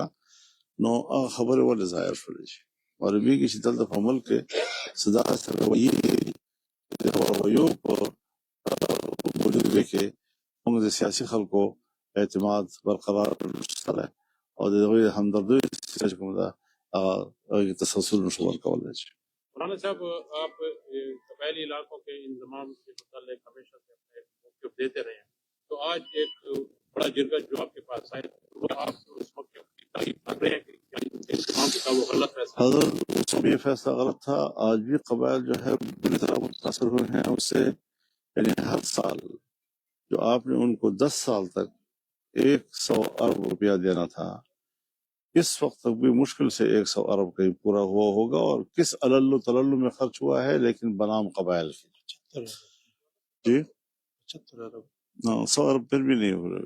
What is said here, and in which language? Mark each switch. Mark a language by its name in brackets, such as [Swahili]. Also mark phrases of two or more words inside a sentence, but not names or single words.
[Pashto] نو هغه خبرې ولې ظاهر شولې چې معلومیږي چې دلته په ملک کې څه داسې رویې دي، د رویو په وجود کې موږ د سیاسي خلکو اعتماد برقرار شته دی، او د هغوی همدردۍ چې کوم ده هغه تسلسل نشو ورکولی. [Urdu] مولانا صاحب آپ قبائلی علاقوں کے انضمام کے متعلق ہمیشہ سے اپنے موقف دیتے رہے ہیں، تو آج ایک بڑا جرگہ جو آپ کے پاس آئے، آپ اس موقف کی تعریف کر رہے ہیں کہ انضمام کا وہ غلط فیصلہ؟ حضرت یہ فیصلہ غلط تھا، آج بھی قبائل جو ہے بری طرح متاثر ہوئے ہیں اس سے، یعنی ہر سال جو آپ نے ان کو 10 سال تک 100 ارب روپیہ دینا تھا، اس وقت تک بھی مشکل سے 100 ارب کہیں پورا ہوا ہوگا، اور کس علل تلل میں خرچ ہوا ہے، لیکن بنام قبائل کی جی 100 ارب پھر بھی نہیں ہو رہے۔